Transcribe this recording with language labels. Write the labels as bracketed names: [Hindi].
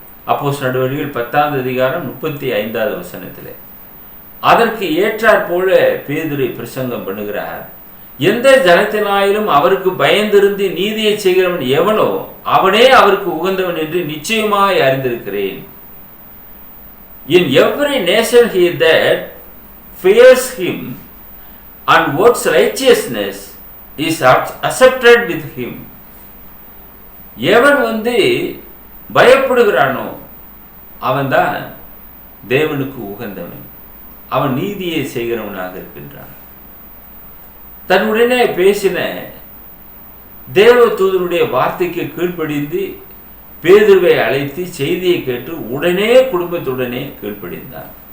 [Tamil] அப்போஸ்தலர் நடவடிக்கைகள் 10வது அதிகாரம் 35வது வசனத்தில் அதற்கு ஏற்றாற் போல பேதுரு பிரசங்கம் பண்ணுகிறார். எந்த ஜனத்தினாயிலும் அவருக்கு பயந்திருந்து நீதியை செய்கிறவன் எவனோ அவனே அவருக்கு உகந்தவன் என்று நிச்சயமாய் அறிந்திருக்கிறேன். [English] In every nation he that fears him and works righteousness is accepted with him. [Tamil] எவன் பயப்படுகிறானோ அவன்தான் தேவனுக்கு உகந்தவன், அவன் நீதியை செய்கிறவனாக இருக்கின்றான். தன்னுடனே பேசின தேவதூதனுடைய வார்த்தைக்கு கீழ்ப்படிந்து பேதுருவை அழைத்து செய்தியை கேட்டு உடனே குடும்பத்துடனே கீழ்ப்படிந்தான்.